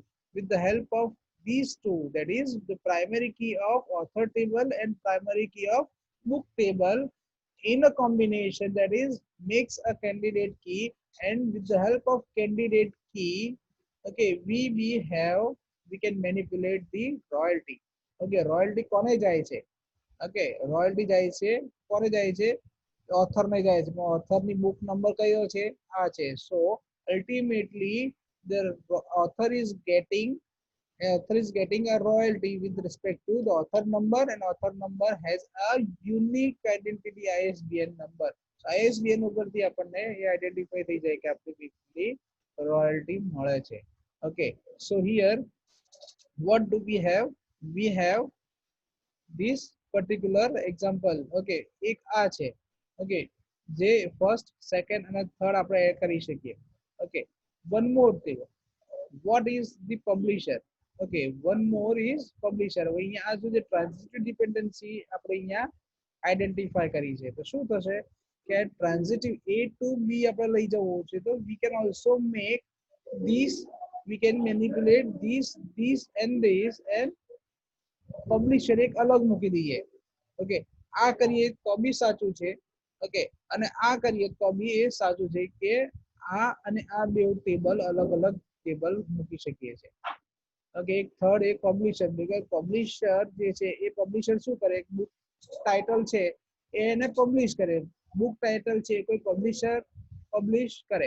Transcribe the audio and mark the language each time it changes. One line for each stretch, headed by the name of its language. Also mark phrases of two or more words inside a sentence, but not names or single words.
English: With the help of these two, that is the primary key of author table and primary key of book table, in a combination, that is makes a candidate key, and with the help of candidate key, okay, we can manipulate the royalty.
Gujarati: Okay, royalty કોને જાય છે? Okay, royalty જાય છે કોને જાય છે? ઓથર ને જાય છે. ઓથર ની બુક નંબર કયો છે? આ છે.
English: So ultimately the author is getting a royalty with respect to the author number, and author number has a unique identity ISBN number.
Gujarati: So ISBN ઉપરથી આપણને એ આઈડેન્ટિફાઈ થઈ જાય કે આપણે કેટલી રોયલ્ટી મળે છે.
English: Okay, so here what do we have? We have this particular example.
Gujarati: Okay, એક આ છે. Okay, જે first, second અને third આપણે એડ કરી શકીએ.
English: Okay, one more thing, what is the publisher? Okay, one more is publisher.
Gujarati: હવે અહીંયા આ જે
English: transitive dependency
Gujarati: આપણે અહીંયા આઈડેન્ટિફાઈ કરી છે, તો શું થશે કે
English: transitive A to B
Gujarati: આપણે લઈ જવું છે, તો
English: we can also make these, we can manipulate these and this,
Gujarati: and પબ્લિશર એક અલગ મૂકી દઈએ. ઓકે, આ કરીએ તો બી સાચું છે. ઓકે, અને આ કરીએ તો બી એ સાચું છે કે આ અને આ બે ટેબલ અલગ અલગ ટેબલ મૂકી શકીએ છે. ઓકે, એક થર્ડ એક પબ્લિશર,
English: because publisher
Gujarati: જે છે એ પબ્લિશર શું કરે,
English: book title
Gujarati: છે એને પબ્લિશ કરે,
English: book title
Gujarati: છે કોઈ પબ્લિશર પબ્લિશ કરે.